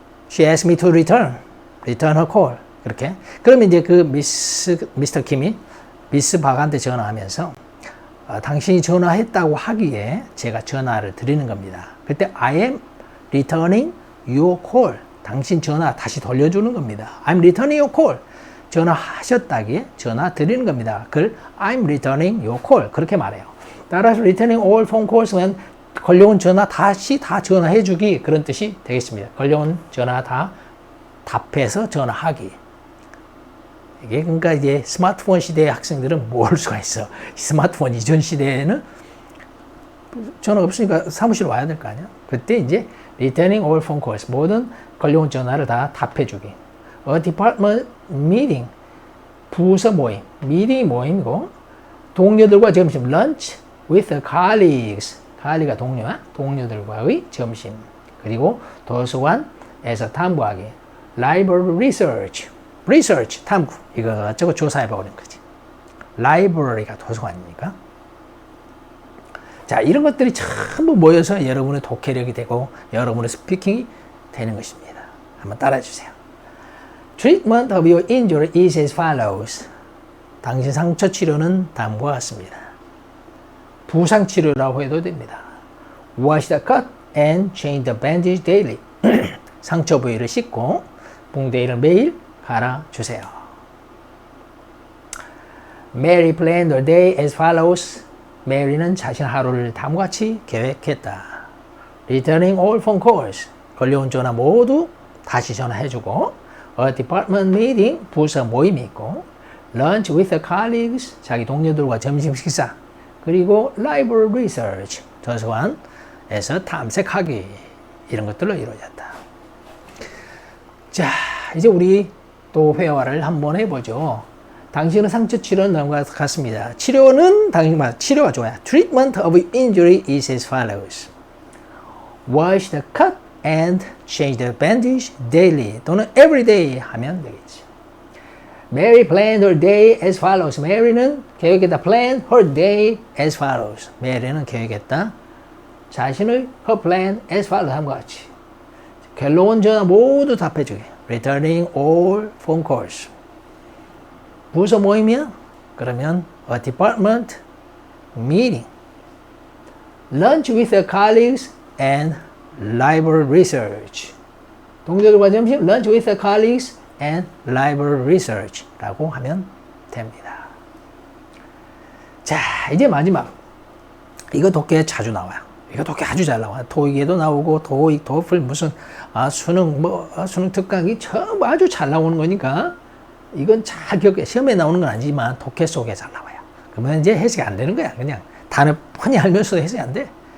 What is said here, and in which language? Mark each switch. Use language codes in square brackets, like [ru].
[en] She asked me to return her call. [ko] 그렇게. 그러면 이제 그 미스터 킴이 미스 박한테 전화하면서 당신이 전화했다고 하기에 제가 전화를 드리는 겁니다. 그때 [en] I am returning your call. [ko] 당신 전화 다시 돌려주는 겁니다. [en] I'm returning your call. [ko] 전화하셨다기에 전화 드리는 겁니다. 그걸 [en] I'm returning your call. [ko] 그렇게 말해요. 따라서 [en] returning all phone calls [ko] 는 걸려온 전화 다시 다 전화해주기 그런 뜻이 되겠습니다. 걸려온 전화 다 답해서 전화하기. 이게 그러니까 이제 스마트폰 시대의 학생들은 모를 수가 있어. 스마트폰 이전 시대에는 전화가 없으니까 사무실 와야 될 거 아니야. 그때 이제 [en] returning all phone calls [ko] 모든 걸려온 전화를 다 답해주기. [en] A department meeting [ko] 부서 모임. [en] meeting이 [ko] 모임이고 동료들과 점심 [en] lunch with the colleagues. [ko] 칼리가 동료와 동료들과의 점심. 그리고 도서관에서 탐구하기. [en] library research [ko] 탐구. 이것저것 조사해보는 거지. 라이브러리가 도서관이니까. 자, 이런 것들이 전부 모여서 여러분의 독해력이 되고 여러분의 스피킹이 되는 것입니다. 한번 따라해 주세요. [en] Treatment of your injury is as follows. [ko] 당신 상처 치료는 다음과 같습니다. 부상 치료라고 해도 됩니다. [en] Wash the cut and change the bandage daily. [ko] 상처 부위를 씻고 붕대를 매일 갈아주세요. [en] Mary planned her day as follows. [ko] 메리는 자신의 하루를 다음과 같이 계획했다. [en] Returning all phone calls. [ko] 걸려온 전화 모두 다시 전화해주고 [en] A department meeting. [ko] 부서 모임이 있고 [en] Lunch with the colleagues. [ko] 자기 동료들과 점심 식사. 그리고 [en] Library research. [ko] 도서관에서 탐색하기. 이런 것들로 이루어졌다. 자, 이제 우리 또 회화를 한번 해보죠. 당신의 상처 치료는 다음과 같습니다. 치료는 치료가 좋아요. [en] Treatment of injury is as follows. Wash the cut and change the bandage daily [ko] 또는 [en] every day [ko] 하면 되겠지. [en] Mary planned her day as follows. [ko] Mary는 계획했다. [en] Planned her day as follows. [ko] Mary는 계획했다. 자신의 [en] her plan as follows [ko] 함과 같이. 결론 전화 모두 답해주게. [en] Returning all phone calls. [ko] 부서 모임이야? [en] 그러면 a department meeting. Lunch with the colleagues and library research. [ko] 동료들과 점심 [en] lunch with the colleagues and library research [ko] 라고 하면 됩니다. 자, 이제 마지막. 이거 독해 자주 나와요. 이거 독해 아주 잘 나와요. 토익에도 나오고 토익, 토플 무슨 수능 수능 특강이 전부 아주 잘 나오는 거니까 이건 잘 기억해. 시험에 나오는 건 아니지만 독해 속에 잘 나와요. 그러면 이제 해석이 안 되는 거야. 그냥 단어 뻔히 알면서도 해석이 안 돼.